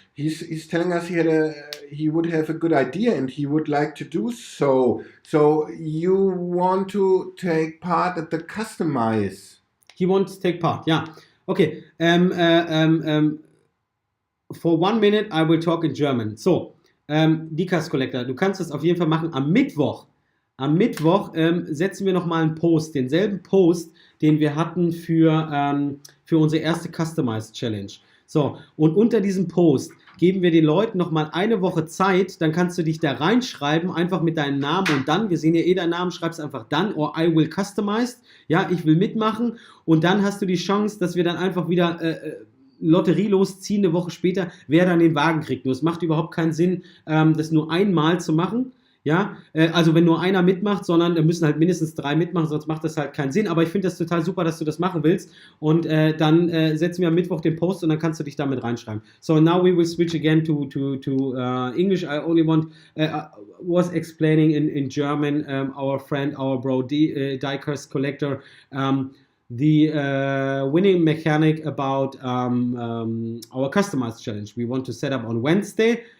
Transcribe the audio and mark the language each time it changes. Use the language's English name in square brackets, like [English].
[English] He's telling us he would have a good idea and he would like to do so. So you want to take part at the customize? He wants to take part. Yeah. Okay. For 1 minute I will talk in German. [German] So, Diecast Collector, du kannst das auf jeden Fall machen am Mittwoch. Am Mittwoch setzen wir nochmal einen Post, denselben Post, den wir hatten für unsere erste Customized Challenge. So, und unter diesem Post geben wir den Leuten nochmal eine Woche Zeit, dann kannst du dich da reinschreiben, einfach mit deinem Namen und dann, wir sehen ja deinen Namen, schreibst einfach dann, [English] or I will customize, [German] ja, ich will mitmachen, und dann hast du die Chance, dass wir dann einfach wieder Lotterie losziehen, eine Woche später, wer dann den Wagen kriegt. Nur es macht überhaupt keinen Sinn, das nur einmal zu machen. Ja, also wenn nur einer mitmacht, sondern da müssen halt mindestens 3 mitmachen, sonst macht das halt keinen Sinn. Aber ich finde das total super, dass du das machen willst. Und dann setzen wir am Mittwoch den Post und dann kannst du dich damit reinschreiben. [English] So now we will switch again to English. I only was explaining in German, our friend, our bro, Diecast Collector, the winning mechanic about our customized challenge we want to set up on Wednesday.